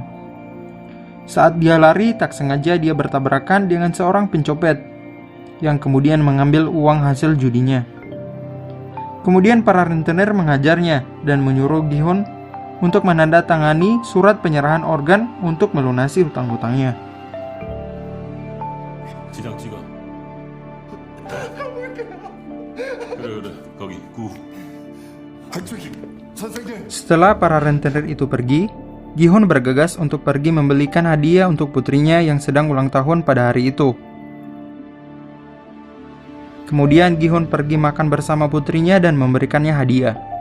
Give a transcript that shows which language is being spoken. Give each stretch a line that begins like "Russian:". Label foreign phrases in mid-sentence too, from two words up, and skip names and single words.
Indonesian: Saat dia lari, tak sengaja dia bertabrakan dengan seorang pencopet yang kemudian mengambil uang hasil judinya. Kemudian para rentenir menghajarnya dan menyuruh Gi-hun untuk menandatangani surat penyerahan organ untuk melunasi hutang-hutangnya.
Korean: 지장 찍어. 그래, 거기 구.
Indonesian: Setelah para rentenir itu pergi, Gi-hun bergegas untuk pergi membelikan hadiah untuk putrinya yang sedang ulang tahun pada hari itu. Kemudian Gi-hun pergi makan bersama putrinya dan memberikannya hadiah.